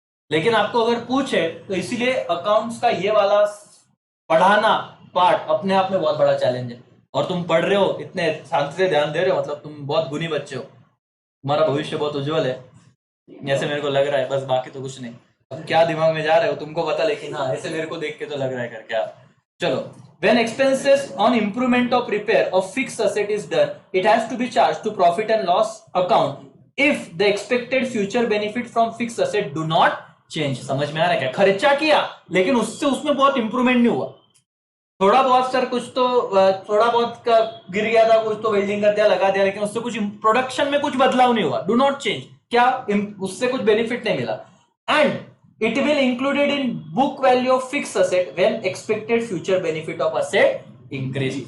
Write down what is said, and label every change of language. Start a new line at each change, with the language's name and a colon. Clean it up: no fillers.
Hindi: लेकिन आपको अगर पूछे तो इसीलिए अकाउंट्स का ये वाला पढ़ाना पार्ट अपने आप में बहुत बड़ा चैलेंज है, और तुम पढ़ रहे हो इतने शांति से ध्यान दे रहे हो, मतलब तुम बहुत गुणी बच्चे हो, तुम्हारा भविष्य बहुत उज्जवल है, ऐसे मेरे को लग रहा है, बस बाकी तो कुछ नहीं, अब क्या दिमाग में जा रहे हो तुमको पता, लेकिन हाँ ऐसे मेरे को देख के तो लग रहा है करके आप। चलो,
English: when expenses on improvement of repair of fixed asset is done, it has to be charged to profit and loss account if the expected future benefit from fixed asset do not change।
Hindi: समझ में आ रहा है क्या, खर्चा किया लेकिन उससे उसमें बहुत इंप्रूवमेंट नहीं हुआ, थोड़ा बहुत सर कुछ तो थोड़ा बहुत का गिर गया था, कुछ तो वेल्डिंग कर दिया लगा दिया, लेकिन उससे कुछ प्रोडक्शन में कुछ बदलाव नहीं हुआ,
English: do not change,
Hindi: क्या उससे कुछ बेनिफिट नहीं मिला,
English: And it will included in book value of fixed asset when expected future benefit of asset increase।